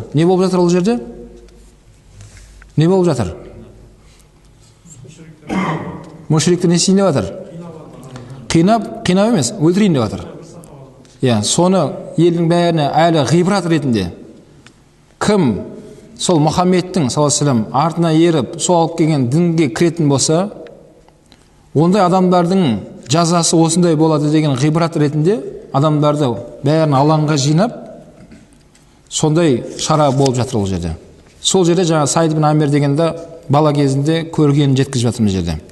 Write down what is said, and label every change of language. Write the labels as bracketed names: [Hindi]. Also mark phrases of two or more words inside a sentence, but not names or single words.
[Kazakh] Не болып жатыр ол жерде? Не болып жатыр? Мушриктер не істейін деп жатыр? Қинап емес, өлтірейін деп жатыр. Соны елдің бәріне әлі ғибрат ретінде кім сол Мұхаммедтің [Arabic] صلى الله عليه وسلم [Kazakh] артына еріп, сол алып келген дінге кіретін болса, ондай адамдардың жазасы осындай болады деген ғибрат ретінде адамдарды бәрін алаңға жинап, сондай шара болып жатыр ол жерде. Сол жерде жаңа Саид бин Амир дегенде бала кезінде көргенін жеткізіп жатырмыз жерде.